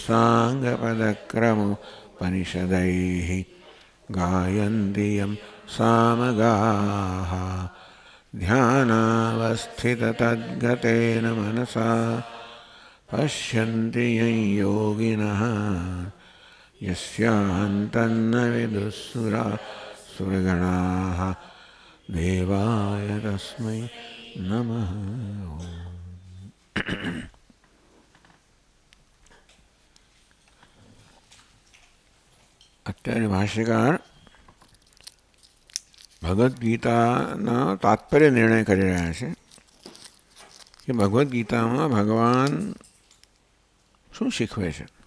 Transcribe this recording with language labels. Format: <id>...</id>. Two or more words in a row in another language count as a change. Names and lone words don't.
<sa>साङ्गपदक्रमोपनिषदैः गायन्ति यं सामगाः ध्यानावस्थिततद्गतेन मनसा पश्यन्ति यं योगिनः यस्यान्तन्न विदुःसुरासुरगणाः देवाय तस्मै नमः।</sa> <gu>અત્યારે ભાષ્યકાર ભગવદ્ ગીતાના તાત્પર્ય નિર્ણય કરી રહ્યા છે કે ભગવદ્ ગીતામાં ભગવાન શું શીખવે છે.</gu>